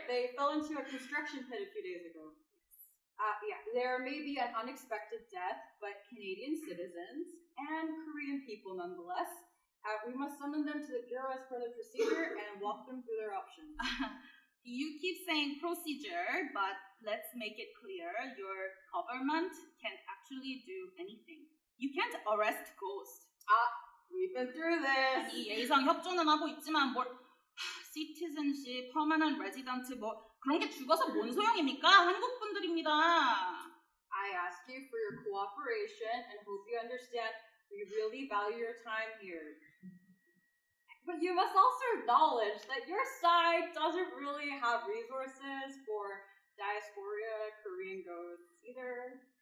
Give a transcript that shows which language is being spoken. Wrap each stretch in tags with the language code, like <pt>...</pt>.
<en>They fell into a construction pit a few days ago. Yeah, there may be an unexpected death, but Canadian citizens and Korean people nonetheless. We must summon them to the Bureau as per the procedure and walk them through their options. You keep saying procedure, but let's make it clear. Your government can't actually do anything. You can't arrest ghosts. We've been through this.</en> <ko>아니, 예의상 협조는 하고 있지만 뭘 시티즌십, 퍼머넌트 레지던트 뭐 그런 게 죽어서 뭔 소용입니까? 한국 분들입니다.</ko> <en>I ask you for your cooperation and hope you understand we really value your time here. But you must also acknowledge that your side doesn't really have resources for diaspora Korean ghosts either.</en>